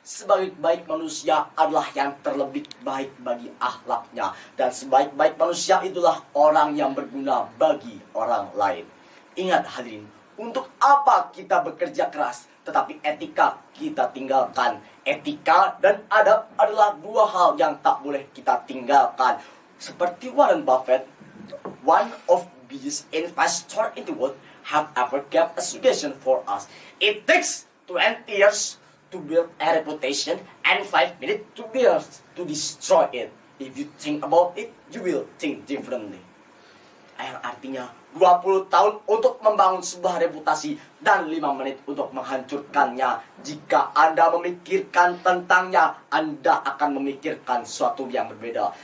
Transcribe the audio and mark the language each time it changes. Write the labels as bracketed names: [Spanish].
[Indonesian] Sebaik-baik manusia adalah yang terlebih baik bagi akhlaknya, dan sebaik-baik manusia itulah orang yang berguna bagi orang lain. Ingat hadirin, untuk apa kita bekerja keras tetapi etika kita tinggalkan? Etika dan adab adalah dua hal yang tak boleh kita tinggalkan. Seperti [English] Warren Buffett, one of the biggest investors in the world, have ever kept a suggestion for us. It takes 20 years to build a reputation and 5 minutes to destroy it. If you think about it, you will think differently. [Indonesian] Yang artinya 20 tahun untuk membangun sebuah reputasi dan 5 menit untuk menghancurkannya. Jika Anda memikirkan tentangnya, Anda akan memikirkan sesuatu yang berbeda.